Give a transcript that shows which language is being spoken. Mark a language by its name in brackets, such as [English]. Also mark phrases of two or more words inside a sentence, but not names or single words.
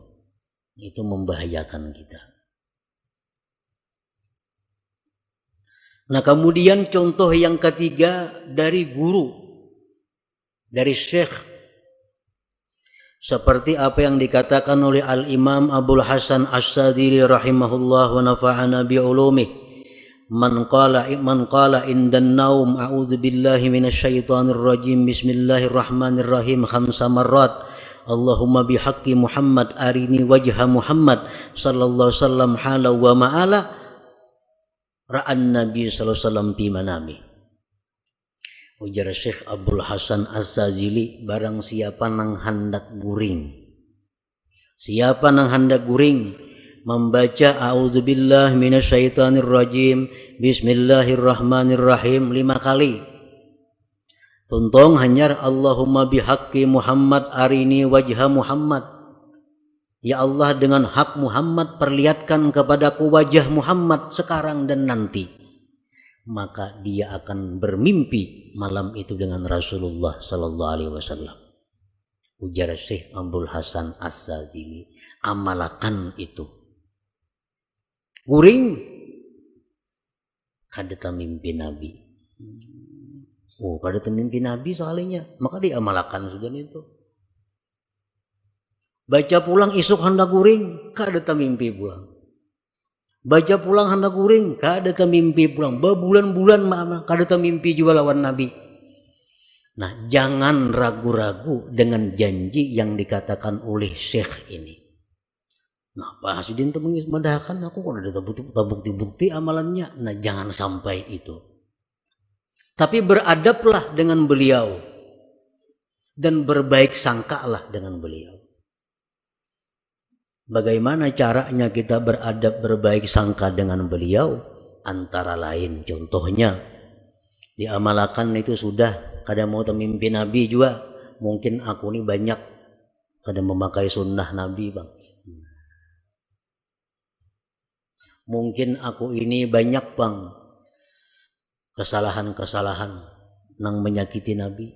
[Indonesian] Itu membahayakan kita. Nah, kemudian contoh yang ketiga dari guru, dari syekh. Seperti apa yang dikatakan oleh Al-Imam Abul Hasan As-Sadili [Arabic] رحمه الله ونفعنا بعلومه. من قال عند النوم أعوذ بالله من الشيطان الرجيم بسم الله الرحمن الرحيم 5 مرات. اللهم بحق محمد أرني وجه محمد صلى الله عليه وسلم حالا ومآلا رأى النبي صلى الله عليه وسلم في منامي. [Banjar] Ujar Syekh Abdul Hasan Az-Zazili, barang siapa nang hendak guring, siapa nang hendak guring membaca [Arabic] أعوذ بالله من الشيطان الرجيم بسم الله الرحمن الرحيم [Banjar] 5 kali, tuntong hanyar [Arabic] اللهم بحق محمد أرني وجه محمد, [Indonesian] ya Allah dengan hak Muhammad perlihatkan kepadaku wajah Muhammad sekarang dan nanti. Maka dia akan bermimpi malam itu dengan Rasulullah [Arabic] صلى الله عليه وسلم. [Banjar] Ujar Syekh Abdul Hasan Az-Zazili, amalkan itu. Guring kada mimpi Nabi. Oh, kada mimpi Nabi soalnya, maka diamalkan sudah itu. Baca pulang isuk hendak guring, kada mimpi pulang. Baca pulang hendak guring, kada mimpi pulang. Berbulan-bulan kada mimpi juga lawan Nabi. [Indonesian] Nah, jangan ragu-ragu dengan janji yang dikatakan oleh Syekh ini. Nah, Pak Hasidin itu mengismadahkan aku kok ada bukti-bukti amalannya. Nah, jangan sampai itu. Tapi beradablah dengan beliau dan berbaik sangkalah dengan beliau. Bagaimana caranya kita beradab berbaik sangka dengan beliau? [Banjar] Antara lain contohnya diamalkan itu sudah, kada mau mimpi Nabi juga. Mungkin aku ini banyak kada memakai sunnah Nabi bang. Mungkin aku ini banyak bang kesalahan-kesalahan nang menyakiti Nabi.